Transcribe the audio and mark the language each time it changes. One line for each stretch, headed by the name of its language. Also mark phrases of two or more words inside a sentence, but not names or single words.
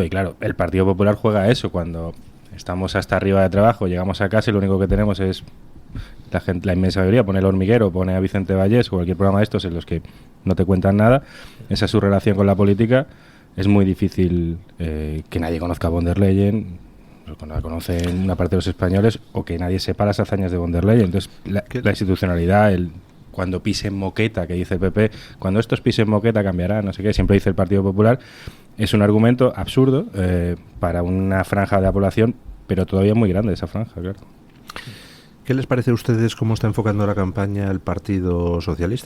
Spanish: Y claro, el Partido Popular juega a eso. Cuando estamos hasta arriba de trabajo, llegamos a casa y lo único que tenemos es la inmensa mayoría pone El Hormiguero, pone a Vicente Vallés o cualquier programa de estos en los que no te cuentan nada. Esa es su relación con la política. Es muy difícil que nadie conozca a von der Leyen, cuando la conocen una parte de los españoles, o que nadie sepa las hazañas de von der Leyen. Entonces, la institucionalidad, cuando pisen moqueta, que dice el PP, cuando estos pisen moqueta cambiará, no sé qué, siempre dice el Partido Popular, es un argumento absurdo para una franja de la población, pero todavía muy grande esa franja, claro. ¿Qué les parece a ustedes cómo está enfocando la campaña el Partido Socialista?